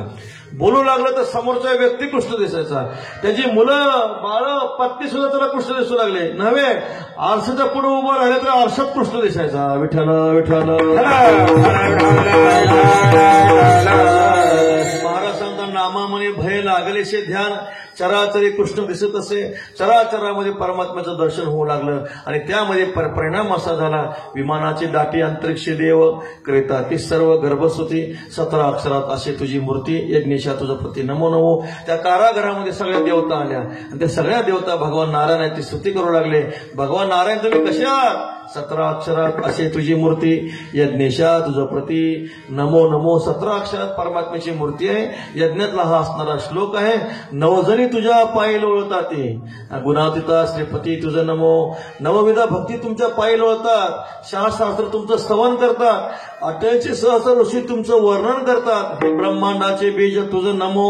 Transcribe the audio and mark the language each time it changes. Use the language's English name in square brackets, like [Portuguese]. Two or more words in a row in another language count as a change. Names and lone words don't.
[Marathi] बोलू लागलं तर समोरचा व्यक्ती कृष्ण दिसायचा. त्याची मुलं बाळ पत्नी सुद्धा त्याला कृष्ण दिसू लागले. नव्हे आरशाच्या पुढे उभं राहिलं तर आरशात कृष्ण दिसायचा. विठ्ठल विठ्ठल. महाराज सांगता नामा म्हणे भय लागलेशे ध्यान, चराचरी कृष्ण दिसत असे. चराचरामध्ये परमात्म्याचं दर्शन होऊ लागलं आणि त्यामध्ये परिणाम असा झाला, विमानाची दाटी अंतरिक्ष देव क्रेता ती सर्व गर्भस्तुती 17 अक्षरात असे तुझी मूर्ती यज्ञेशा तुझं प्रति नमो नमो. त्या कारागृहामध्ये सगळ्या देवता आल्या आणि त्या सगळ्या देवता भगवान नारायणाची स्तुती करू लागले. भगवान नारायण तुम्ही कसे आहात? 17 अक्षरात असे तुझी मूर्ती यज्ञेशा तुझं प्रति नमो नमो. 17 अक्षरात परमात्म्याची मूर्ती आहे. यज्ञातला हा असणारा श्लोक आहे. नवजणी तुझ्या पायी लोळतात ते गुणातीता श्रीपती तुझं नमो. नवविधा भक्ती तुमच्या पायी लोळतात. शास्त्र तुमचं स्तवन करतात. 88 सहस्र ऋषी तुमचं वर्णन करतात. हे ब्रह्मांडाचे बीज तुझं नमो.